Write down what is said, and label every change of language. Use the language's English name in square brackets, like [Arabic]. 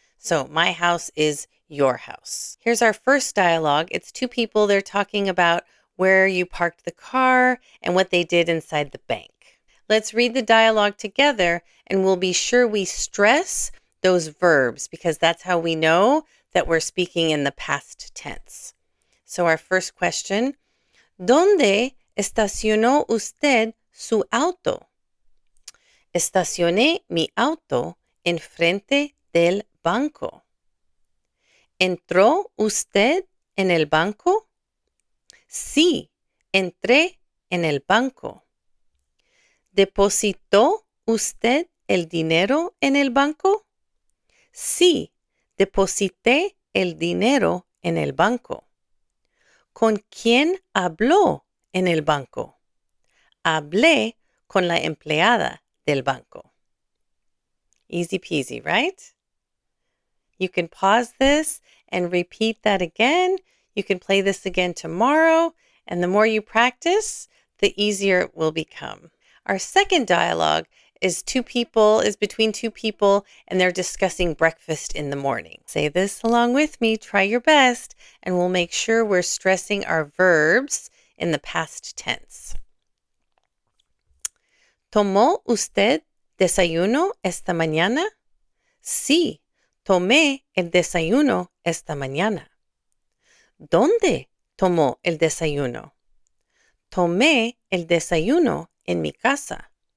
[English] So my house is your house. Here's our first dialogue. It's 2 people. They're talking about where you parked the car and what they did inside the bank. Let's read the dialogue together, and we'll be sure we stress those verbs because that's how we know that we're speaking in the past tense. So our first question, [Spanish] ¿dónde estacionó usted su auto? Estacioné mi auto enfrente del banco. ¿Entró usted en el banco? Sí, entré en el banco. ¿Depositó usted el dinero en el banco? Sí, deposité el dinero en el banco. ¿Con quién habló en el banco? Hablé con la empleada del banco. [English] Easy peasy, right? You can pause this and repeat that again. You can play this again tomorrow, and the more you practice, the easier it will become. Our second dialogue is between 2 people, and they're discussing breakfast in the morning. Say this along with me, try your best, and we'll make sure we're stressing our verbs in the past tense. [Spanish] ¿Tomó usted desayuno esta mañana? Sí, tomé el desayuno esta mañana. ¿Dónde tomó el desayuno? Tomé el desayuno en mi casa.